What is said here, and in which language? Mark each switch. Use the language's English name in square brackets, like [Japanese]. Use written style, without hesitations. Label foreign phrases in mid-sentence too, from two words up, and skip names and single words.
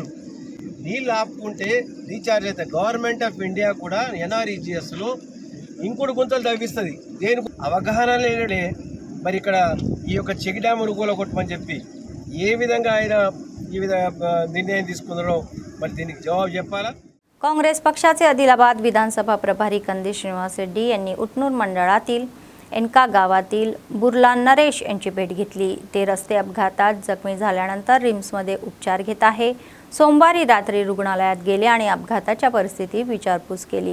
[Telugu] నీళ్ళు ఆపుకుంటే రీఛార్జ్ అవుతాయి. గవర్నమెంట్ ఆఫ్ ఇండియా కూడా NREGSలో ఇంకోటి గుంతలు తవ్విస్తుంది. దేని అవగాహన లేనే మరి ఇక్కడ ఈ యొక్క [English] check dams [Telugu] కూలగొట్టమని చెప్పి ఏ విధంగా ఆయన ఈ విధంగా నిర్ణయం తీసుకున్నారో మరి దీనికి జవాబు చెప్పాలా. [Marathi] काँग्रेस पक्षाचे आदिलाबाद विधानसभा प्रभारी कंदी श्रीनिवास रेड्डी यांनी उटनूर मंडळातील एनका गावातील बुर्ला नरेश यांची भेट घेतली। ते रस्ते अपघातात जखमी झाल्यानंतर रिम्समध्ये उपचार घेत आहे। सोमवारी रात्री रुग्णालयात गेले आणि अपघाताच्या परिस्थितीत विचारपूस केली।